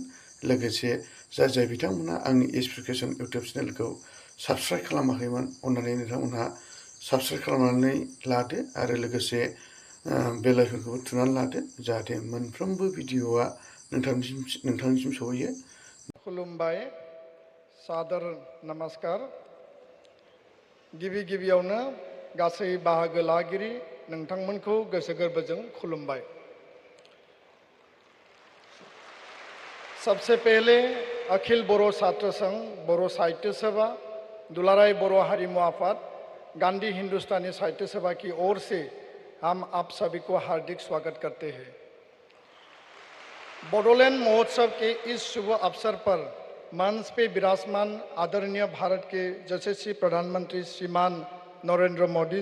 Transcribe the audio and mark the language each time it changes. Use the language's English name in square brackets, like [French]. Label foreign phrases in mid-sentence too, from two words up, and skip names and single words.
[Bodo] लोगोसे जाय बिथांमोनहा आंनि एसपिकेसन इउटुब चेनेलखौ साबस्क्राइब खालामाखैमोन अन्नानै नोंथांमोनहा साबस्क्राइब खालामनानै लादो आरो लोगोसे बेल आइकनखौबो थुनानै लादो जाहाथे मोनफ्रोमबो भिडिअआ नोंथांनिसिम सहैयो। खुलुमबाय, सादर नमस्कार। गिबि गिबियावनो गासै बाहागो लागिरि नोंथांमोनखौ गोसो गोरबोजों खुलुमबाय। [Hindi] सबसे पहले अखिल बोरो छात्र संघ, बोरो साहित्य सभा, दुलाराय बोरो हारिमु आफाद, गांधी हिंदुस्तानी साहित्य सभा की ओर से हम आप सभी को हार्दिक स्वागत करते हैं। बोडोलैंड महोत्सव के इस शुभ अवसर पर मंच पे विराजमान आदरणीय भारत के यशस्वी प्रधानमंत्री श्रीमान नरेंद्र मोदी